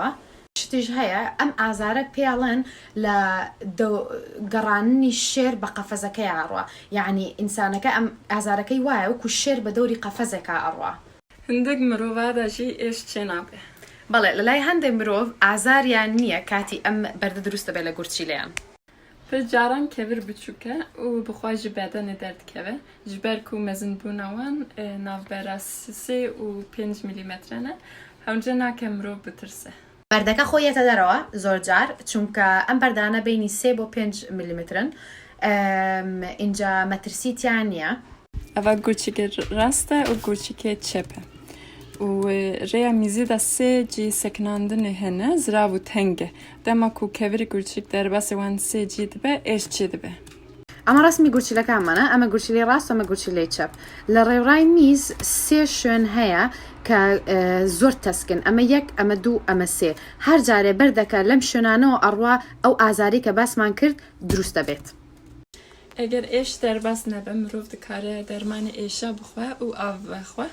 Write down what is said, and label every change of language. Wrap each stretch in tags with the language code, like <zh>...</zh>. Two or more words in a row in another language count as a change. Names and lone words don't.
<ckb>شتیش هەیە ئەم ئازارە پێڵێن لە گەڕاننی شێر بە قەفەزەکەی ئاڕوە، یعنی ئینسانەکە ئەم ئازارەکەی وایە وەکو شێر بە دەوری قەفەزێکە ئەڕوە.</ckb> <ku>هەندێک مرۆڤدا ژی ئێش چێ نابێ.</ku> <ckb>بەڵێ لەلای هەندێک مرۆڤ ئازاریان نییە کاتی ئەم بەردە دروستە بێ لە گورچیلەیان.</ckb> <ku>پر جاران کێویر بچووکە و بخوا ji bedene derdikeve, ji ber ku mezinbûna wan navbera 3 û 5 milîmetrene, hewce nake mirov bitirse.</ku> <ckb>بەردەکە خۆیەتە دەرەوە زۆر جار، چونکە ئەم بەردانە بینی 3 بۆ 5 میلیمترن، اینجا مەترسیتیان نییە. ئەوە گورچێکی ڕاستە و گورچێکی چەپە.</ckb> <ku>و rêya mîzî de sê cî sekinandinê hene, zirav û teng e. Dema ku kevirê gurçîk derbasê wan sê cî dibe, êş çê dibe.</ku> <ckb>ئەمە ڕسمی گورچیلەکانمانە، ئەمە گورچیلەی ڕاست و ئەمە گورچیلەی چەپ. لە ڕێوڕای میز سێ شوێن هەیە کە زۆر تەسکن، ئەمە یەک، ئەمە دوو، ئەمە سێ. هەر جارێ بەردەکە لەم شوێنانەوە ئەڕوا ئەو ئازاری کە باسمان کرد دروستە بێت.</ckb> <ku>ئەگەر ئێش دەرباس نەبە مرۆڤ دەکارێ دەرمانی ئێشە بخوا و ئاو بخوا.</ku>